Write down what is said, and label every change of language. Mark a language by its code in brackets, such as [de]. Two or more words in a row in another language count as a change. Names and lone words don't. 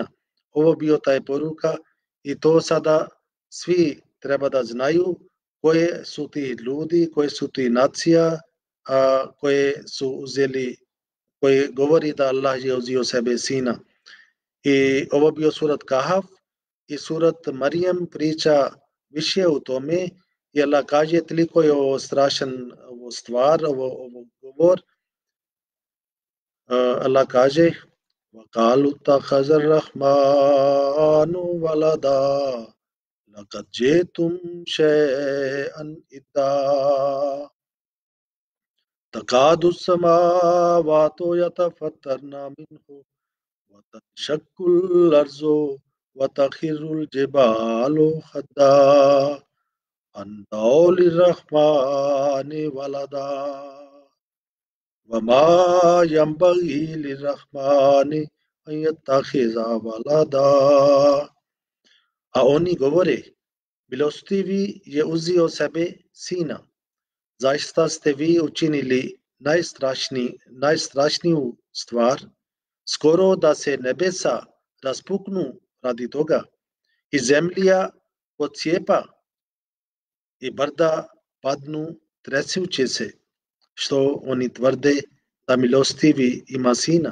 [bs] Ovo bio taj poruka i to sada svi treba da znaju koje su ti ljudi, koje su ti nacija koje su uzeli, koje govori da Allah je uzio sebe sina. I ovo bio surat Kahf i surat Marijem priča više u tome i Allah kaže toliko je ovo strašan ovo stvar, ovo govor. [ar] Allah kaže وَقَالُوا اتَّخَذَ الرَّحْمَنُ وَلَدًا لَقَدْ جِئْتُمْ شَيْئًا إِدًّا تَكَادُ السَّمَاوَاتُ يَتَفَطَّرْنَ مِنْهُ وَتَنشَقُّ الْأَرْضُ وَتَخِرُّ الْجِبَالُ هَدًّا أَن دَعَوْا لِلرَّحْمَنِ وَلَدًا وَمَا يَنبَغِي لِلرَّحْمَنِ أَن يَتَّخِذَ وَلَدًا. [bs] A oni govore, milostivi je uzeo sebe sina. Zaista ste vi učinili najstrašniju stvar, skoro da se nebesa raspuknu radi toga i zemlja odcijepa i brda padnu tresući se, što oni tvrde da milostivi ima sina.